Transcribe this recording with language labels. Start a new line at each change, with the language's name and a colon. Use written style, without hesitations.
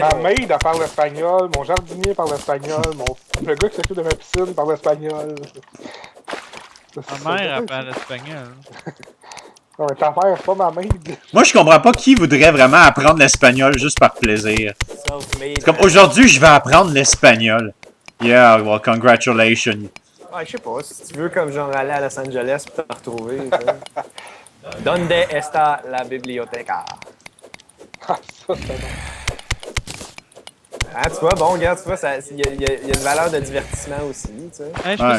French: ma maid, elle parle espagnol, mon jardinier parle espagnol, le gars qui s'occupe de ma piscine parle espagnol. Ma mère apprend l'espagnol. Non, mais ta mère, c'est pas ma maid. Moi, je comprends pas qui voudrait vraiment apprendre l'espagnol juste par plaisir.
English: Self-made.
French: C'est comme, aujourd'hui, je vais apprendre l'espagnol.
English: Yeah, well, congratulations.
French: Ouais, je sais pas, si tu veux comme genre aller à Los Angeles pour te retrouver.
Spanish: Donde está la biblioteca?
French: Ah, ça, c'est bon. Ah, tu vois, bon, regarde, tu vois, il y a une valeur de divertissement aussi, tu sais. Hey, je peux Ouais.